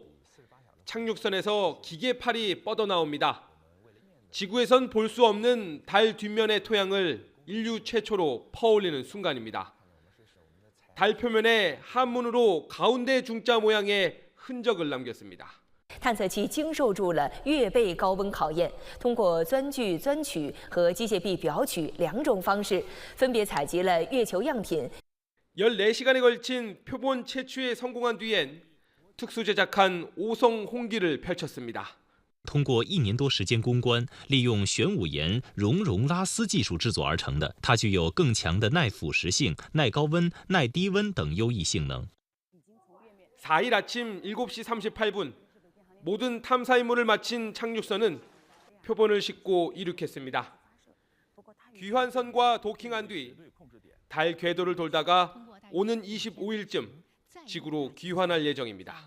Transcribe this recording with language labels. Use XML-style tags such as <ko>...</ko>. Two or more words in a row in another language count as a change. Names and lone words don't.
<ko>착륙선에서 기계팔이 뻗어나옵니다. 지구에선 볼 수 없는 달 뒷면의 토양을 인류 최초로 퍼올리는 순간입니다. 달 표면에 한문으로 가운데 중자 모양의 흔적을 남겼습니다.</ko> <zh>探测器经受住了月背高温考验，通过钻具钻取和机械臂表取2种方式，分别采集了月球样品。</zh> <ko>14시간에 걸친 표본 채취에 성공한 뒤엔 특수 제작한 오성 홍기를 펼쳤습니다.</ko> <zh>通过1年多时间攻关，利用玄武岩熔融拉丝技术制作而成的，它具有更强的耐腐蚀性、耐高温、耐低温等优异性能。</zh> <ko>4일 아침 7시 38분 모든 탐사 임무를 마친 착륙선은 표본을 싣고 이륙했습니다. 귀환선과 도킹한 뒤 달 궤도를 돌다가 오는 25일쯤 지구로 귀환할 예정입니다.</ko>